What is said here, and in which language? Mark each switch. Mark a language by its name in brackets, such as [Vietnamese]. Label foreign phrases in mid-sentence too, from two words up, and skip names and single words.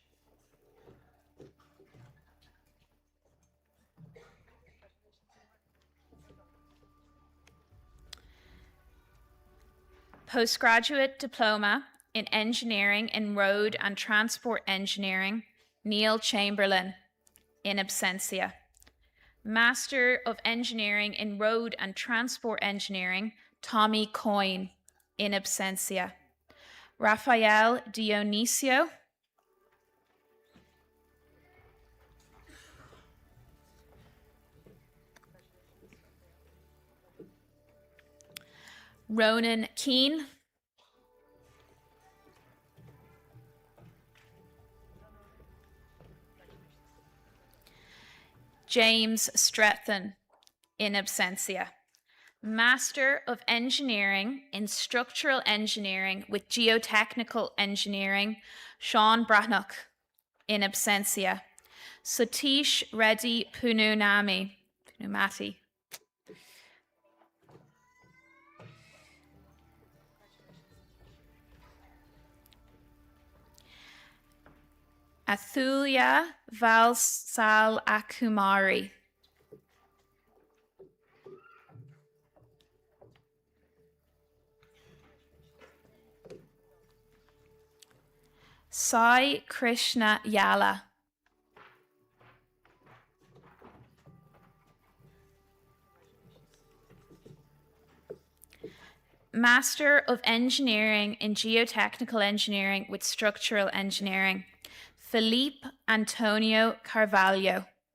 [English] Postgraduate Diploma in Engineering in Road and Transport Engineering, Neil Chamberlain, in absentia. Master of Engineering in Road and Transport Engineering, Tommy Coyne, in absentia. Rafael Dionisio. Ronan Keane. James Stretton, in absentia. Master of Engineering in Structural Engineering with Geotechnical Engineering, Sean Brannock, in absentia. Satish Reddy Pununami, Pneumati. Athulia Valsal Akumari. Sai Krishna Yala. Master of Engineering in Geotechnical Engineering with Structural Engineering, Felipe Antonio Carvalho.